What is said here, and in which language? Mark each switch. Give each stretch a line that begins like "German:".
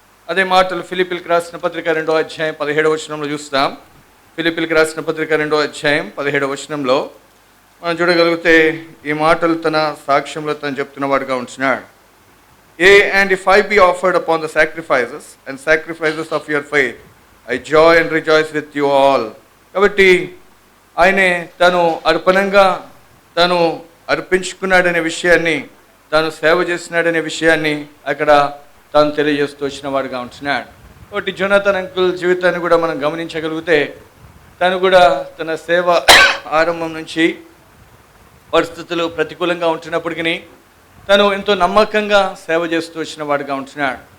Telugu: అదే మాటలు ఫిలిప్పీలకు రాసిన పత్రిక 2వ అధ్యాయం 17వ వచనంలో చూస్తాం. ఫిలిప్పీలకు రాసిన పత్రిక 2వ అధ్యాయం 17వ వచనంలో మనం చూడగలిగితే ఈ మాటలు తన సాక్ష్యంలో తను చెప్తున్న వాడుగా ఉంటున్నాడు.
English: And if I be offered upon the sacrifices of your faith, I joy and rejoice with you all.
Telugu: కాబట్టి ఆయనే తను అర్పణంగా తను అర్పించుకున్నాడనే విషయాన్ని, తాను సేవ చేస్తున్నాడనే విషయాన్ని అక్కడ తాను తెలియజేస్తూ వచ్చిన వాడుగా ఉంటున్నాడు. కాబట్టి జొనాథన్ అంకుల్ జీవితాన్ని కూడా మనం గమనించగలిగితే, తను కూడా తన సేవ ఆరంభం నుంచి పరిస్థితులు ప్రతికూలంగా ఉంటున్నప్పటికీ తను ఎంతో నమ్మకంగా సేవ చేస్తూ వచ్చిన వాడుగా ఉంటున్నాడు.